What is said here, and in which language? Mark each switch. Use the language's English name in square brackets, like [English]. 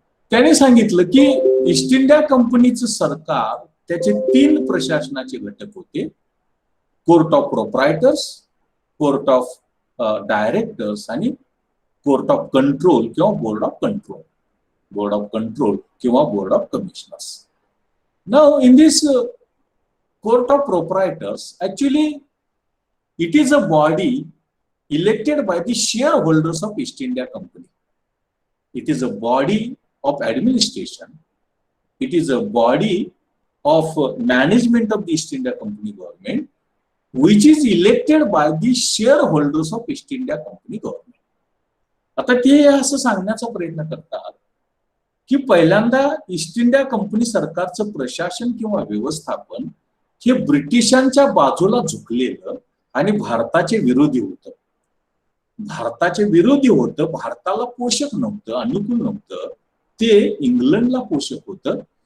[Marathi] त्याने सांगितलं की ईस्ट इंडिया कंपनीचं सरकार त्याचे तीन प्रशासनाचे घटक होते, court of प्रोप्रायटर्स, court of directors आणि कोर्ट ऑफ कंट्रोल किंवा board of control, board of control किंवा board of commissioners. [English] Now in this court of proprietors, actually it is a body elected by the shareholders of East India Company. It is a body of administration, it is a body of management of the East India Company government, which is elected by the shareholders of East India Company government. [Marathi] आता ते असं सांगण्याचा प्रयत्न करतात की पहिल्यांदा east India company सरकारचं प्रशासन किंवा व्यवस्थापन हे ब्रिटिशांच्या बाजूला झुकलेलं आणि भारताचे विरोधी होतं, भारताचे विरोधी होतं, भारताला पोषक नव्हतं, अनुकूल नव्हतं, ते इंग्लंडला पोषक होतं.